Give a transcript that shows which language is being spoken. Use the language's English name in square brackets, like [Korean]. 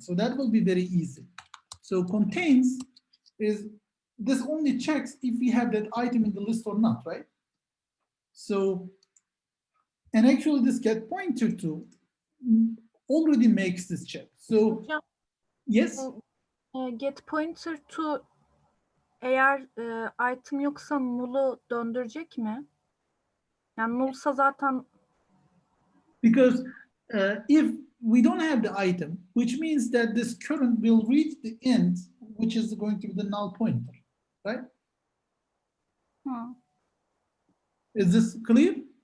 [English] So that will be very easy. So contains is, this only checks if we have that item in the list or not, right? So, and actually this get pointer to already makes this check. So [Turkish] Hocam, [English] yes, [Turkish] get pointer to eğer item yoksa null'u döndürecek mi? Yani null'sa zaten [English] because if we don't have the item, which means that this current will reach the end, which is going to be the null pointer, right? Is this clear?